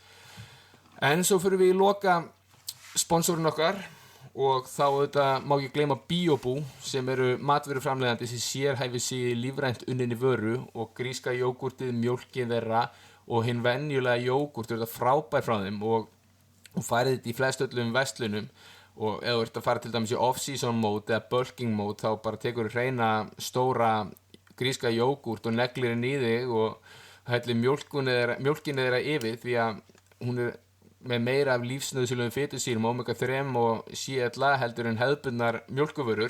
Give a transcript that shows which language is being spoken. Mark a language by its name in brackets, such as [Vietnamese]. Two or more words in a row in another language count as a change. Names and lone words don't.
[Icelandic] en svo fyrir við í loka sponsorinn okkar og þá þetta má ekki gleyma Biobú sem eru matvöruframleiðandi sem sérhæfir sig í lífrænt unninni vöru og gríska jógúrtið, mjólkin þeirra og hinn venjulega jógúrt er þetta frábær frá þeim og farið þetta í flestöllum verslunum og ef þú ert að fara til dæmis í [English] off-season mode [Icelandic] eða [English] bulking mode [Icelandic] þá bara tekur reyna stóra gríska jógúrt og neglir henni í þig og hellir mjólkinni þeirra yfir því að hún er með meira af lífsnauðsynlegum fitusýrum omega-3 og CLA heldur en hefðbundnar mjólkurvörur.